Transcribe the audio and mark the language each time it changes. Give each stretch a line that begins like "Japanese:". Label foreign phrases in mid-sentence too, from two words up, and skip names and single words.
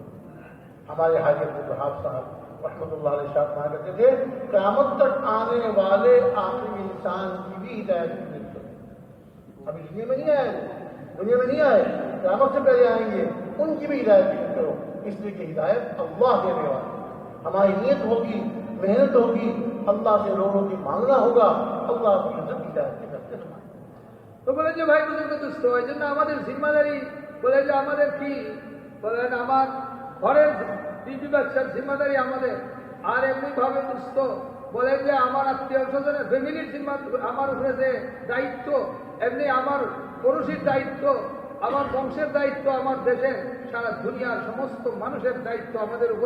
Urdu: ہمارے حاجی عبدالوہاب صاحب
Arabic: رحمۃ اللہ علیہ
Urdu: شاہ کہا کرتے تھے، قیامت تک آنے والے آخری انسان کی بھی ہدایت کی نیت کرو. ابھی دنیا میں نہیں آئے، قیامت سے پہلے آئیں گے، ان کی بھی ہدایت کی نیت کرو. اس لیے کہ ہدایت اللہ دینے والا. ہماری نیت ہوگی، محنت ہوگی، اللہ سے روحوں کی مانگنا ہوگا, اللہ اپنی نظر کی ہدایت کرتے ہیں.
Bangla: তো বলে যে ভাই বুজুর্গ দোস্ত, এই জন্য আমাদের জিম্মাদারি বলে যে আমাদের কি বলেন, আমার ঘরের বিবি বাচ্চার জিম্মাদারি আমাদের, আর এমনি ভাবে দোস্ত বলে যে আমার আত্মীয় স্বজনের ফ্যামিলির জিম্মা আমার উপরে যে দায়িত্ব, এমনি আমার পড়োশির দায়িত্ব, আমার বংশের দায়িত্ব, আমার দেশের সারা দুনিয়ার সমস্ত মানুষের দায়িত্ব আমাদের উপরে.